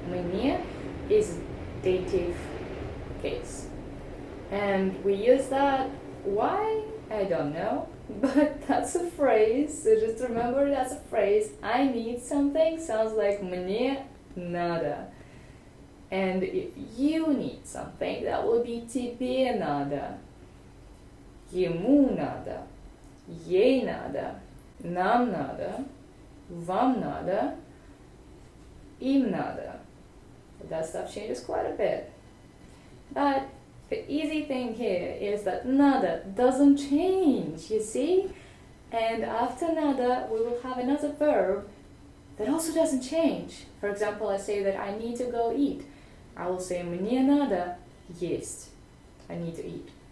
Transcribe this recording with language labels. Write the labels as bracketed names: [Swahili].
[English] Мне is dative case. And we use that, why? I don't know, but that's a phrase, so just remember that's a phrase. I need something sounds like [Russian] мне надо. [English] And if you need something, that will be [Russian] тебе надо, ему надо, ей надо, нам надо, вам надо, им надо. [English] That stuff changes quite a bit. But the easy thing here is that надо doesn't change, you see? And after надо, we will have another verb that also doesn't change. For example, I say that I need to go eat. I will say [Russian] мне надо есть. [English] I need to eat.